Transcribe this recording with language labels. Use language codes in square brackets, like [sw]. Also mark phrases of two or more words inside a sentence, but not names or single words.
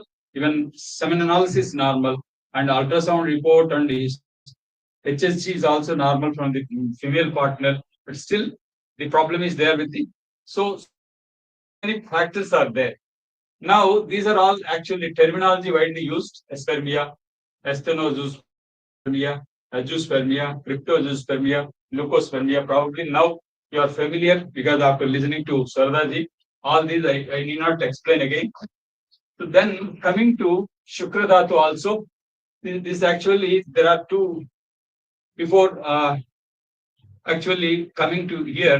[en] Even semen analysis is normal, and ultrasound report and HSG is also normal from the female partner, but still the problem is there with the. So many factors are there. Now, these are all actually terminology widely used: aspermia, stenozoospermia, azoospermia, cryptozoospermia, leucospermia. Probably now you are familiar because after listening to Sardaji, all these I need not explain again. So then coming to Shukradhatu also, this actually there are two before actually coming to here.